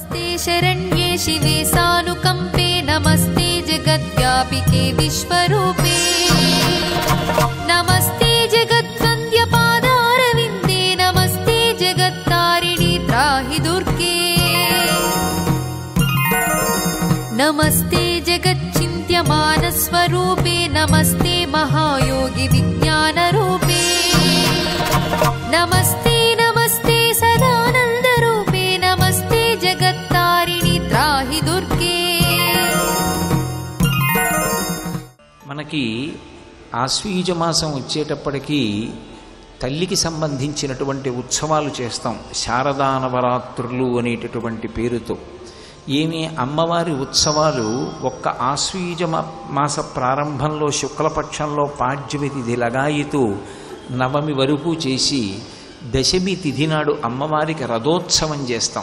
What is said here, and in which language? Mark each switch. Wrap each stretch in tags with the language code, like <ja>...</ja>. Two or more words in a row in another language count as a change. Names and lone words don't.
<sa>नमस्ते शरण्ये शिवे सानुकंपे नमस्ते जगद्व्यापिके विश्वरूपे नमस्ते जगद्वन्द्य पादारविन्दे नमस्ते जगत्तारिणि त्राहि दुर्गे नमस्ते जगच्चिन्त्यमानस्वरूपे नमस्ते महायोगी विज्ञानरूपे नमस्ते नमस्ते सदानन्दरूपे नमस्ते जगत्तारिणि त्राहि दुर्गे</sa> <te>మనకి ఆశ్వీజ మాసం వచ్చేటప్పటికి తల్లికి సంబంధించినటువంటి ఉత్సవాలు చేస్తాం. శారదా నవరాత్రులు అనేటటువంటి పేరుతో ఏమి అమ్మవారి ఉత్సవాలు ఒక్క ఆశ్వీజ మాస ప్రారంభంలో శుక్లపక్షంలో పాడ్యమి తిథి లగాయితూ నవమి వరకు చేసి దశమి తిథి నాడు అమ్మవారికి రథోత్సవం చేస్తాం.</te>